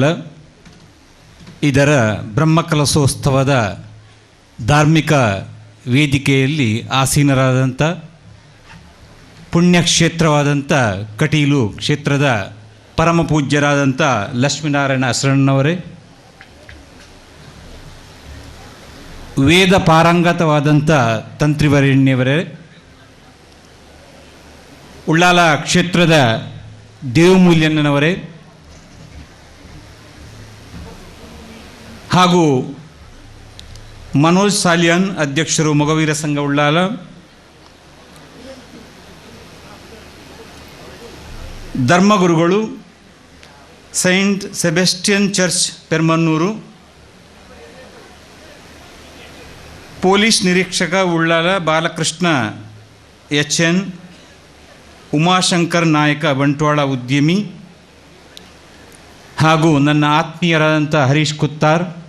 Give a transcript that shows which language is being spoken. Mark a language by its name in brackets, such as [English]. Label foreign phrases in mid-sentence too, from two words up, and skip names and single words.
[Kannada] ಇದರ ಬ್ರಹ್ಮಕಲಶೋತ್ಸವದ ಧಾರ್ಮಿಕ ವೇದಿಕೆಯಲ್ಲಿ ಆಸೀನರಾದಂಥ ಪುಣ್ಯಕ್ಷೇತ್ರವಾದಂಥ ಕಟೀಲು ಕ್ಷೇತ್ರದ ಪರಮ ಪೂಜ್ಯರಾದಂಥ ಲಕ್ಷ್ಮೀನಾರಾಯಣ ಹಸರಣ್ಣವರೇ, ವೇದ ಪಾರಂಗತವಾದಂಥ ತಂತ್ರಿವರೆಣ್ಯವರೇ, ಉಳ್ಳಾಲ ಕ್ಷೇತ್ರದ ದೇವಮೂಲ್ಯಣ್ಣನವರೇ ಹಾಗೂ ಮನೋಜ್ ಸಾಲಿಯಾನ್ ಅಧ್ಯಕ್ಷರು ಮೊಗವೀರ ಸಂಘ ಉಳ್ಳಾಲ, ಧರ್ಮಗುರುಗಳು ಸೈಂಟ್ ಸೆಬೆಸ್ಟಿಯನ್ ಚರ್ಚ್ ಪೆರ್ಮನ್ನೂರು, ಪೊಲೀಸ್ ನಿರೀಕ್ಷಕ ಉಳ್ಳಾಲ ಬಾಲಕೃಷ್ಣ ಎಚ್.ಎನ್., ಉಮಾಶಂಕರ್ ನಾಯಕ ಬಂಟ್ವಾಳ ಉದ್ಯಮಿ ಹಾಗೂ ನನ್ನ ಆತ್ಮೀಯರಾದಂಥ ಹರೀಶ್ ಕುತ್ತಾರ್,